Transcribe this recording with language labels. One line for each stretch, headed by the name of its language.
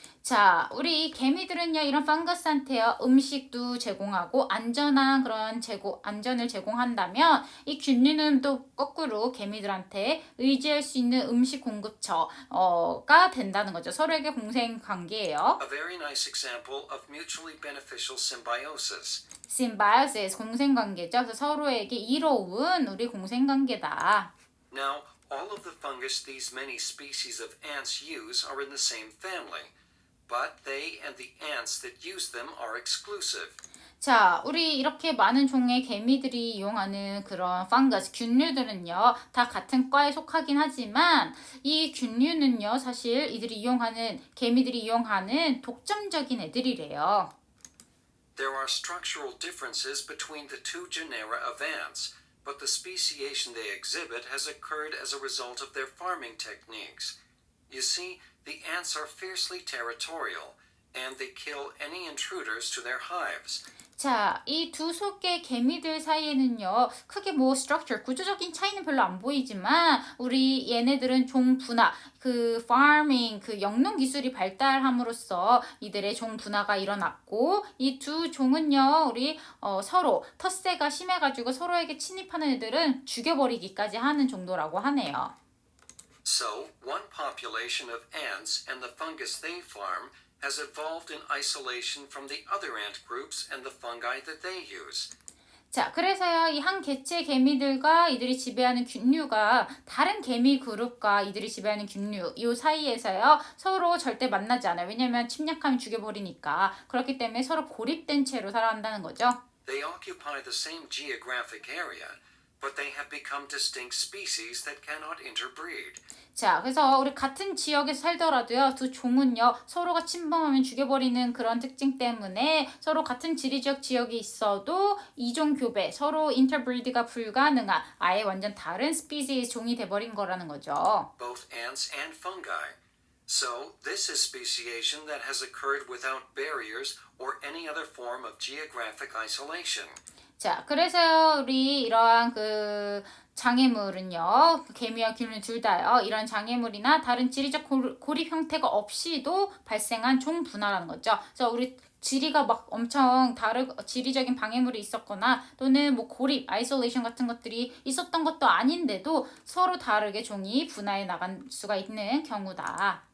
Korean: 자, 우리 개미들은요, 이런 펑거스한테요, 음식도 제공하고, 안전을 제공한다면, 이 균류는 또 거꾸로 개미들한테 의지할 수 있는 음식 공급처가 된다는 거죠. 서로에게 공생 관계예요.
English: A very nice example of mutually beneficial symbiosis.
Korean: Symbiosis, 공생 관계죠. 그래서 서로에게 이로운 우리 공생 관계다.
English: Now, all of the fungus these many species of ants use are in the same family, but they and the ants that use them are exclusive.
Korean: 자, 우리 이렇게 많은 종의 개미들이 이용하는 그런 펑거스, 균류들은요, 다 같은 과에 속하긴 하지만, 이 균류는요, 사실 개미들이 이용하는 독점적인 애들이래요.
English: There are structural differences between the two genera of ants, but the speciation they exhibit has occurred as a result of their farming techniques. You see, the ants are fiercely territorial, and they kill any intruders to their hives.
Korean: 자, 이 두 속의 개미들 사이에는요, 크게 structure, 구조적인 차이는 별로 안 보이지만, 우리 얘네들은 종 분화, farming, 영농 기술이 발달함으로써 이들의 종 분화가 일어났고, 이 두 종은요, 서로 텃세가 심해가지고 서로에게 침입하는 애들은 죽여버리기까지 하는 정도라고 하네요.
English: So, one population of ants and the fungus they farm has evolved in isolation from the other ant groups and the fungi that they use.
Korean: 자, 그래서요, 이 한 개체 개미들과 이들이 지배하는 균류가 다른 개미 그룹과 이들이 지배하는 균류, 이 사이에서요, 서로 절대 만나지 않아요. 왜냐면 침략하면 죽여버리니까. 그렇기 때문에 서로 고립된 채로 살아간다는 거죠.
English: They occupy the same geographic area, but they have become distinct species that cannot interbreed.
Korean: 자, 그래서 우리 같은 지역에서 살더라도요, 두 종은요, 서로가 침범하면 죽여버리는 그런 특징 때문에 서로 같은 지리적 지역이 있어도 이종 교배, 서로 인터브리드가 불가능한 아예 완전 다른 스피시의 종이 돼버린 거라는 거죠.
English: Both ants and fungi. So, this is speciation that has occurred without barriers or any other form of geographic isolation.
Korean: 자, 그래서 우리 이러한 장애물은요, 개미와 균류 둘 다요, 이런 장애물이나 다른 지리적 고립 형태가 없이도 발생한 종 분화라는 거죠. 그래서 우리 지리가 막 엄청 지리적인 방해물이 있었거나 또는 고립, 아이솔레이션 같은 것들이 있었던 것도 아닌데도 서로 다르게 종이 분화해 나간 수가 있는 경우다.